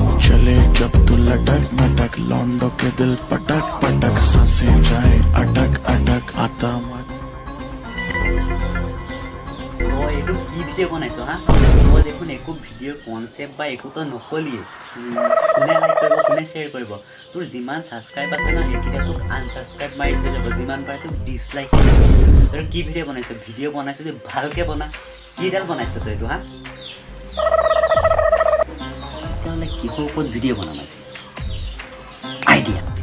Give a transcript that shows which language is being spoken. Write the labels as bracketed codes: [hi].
[hi] चले जब तू लटक मटक लौंडों के दिल पटक पटक सांसें जाए अटक अटक आता मत। [as] তো এইটো কি ভিডিঅ' বনাইছোঁ হা, মই দেখোন একো ভিডিঅ'ৰ কনচেপ্ট বা একোতো নকলিয়ে। কোনে লাইক কৰিব, কোনে শ্বেয়াৰ কৰিব, তোৰ যিমান ছাবস্ক্ৰাইব আছে ন সেইকেইটা তোক আনছাবস্ক্ৰাইব মাৰি থৈ যাব, যিমান পাৰে তোক ডিছলাইক। তই কি ভিডিঅ' বনাইছ? ভিডিঅ' বনাইছোঁ যে ভালকৈ বনা। কিডাল বনাইছ তই এইটো হা? তেতিয়াহ'লে কিহৰ ওপৰত ভিডিঅ' বনাম আজি? আইডিয়া।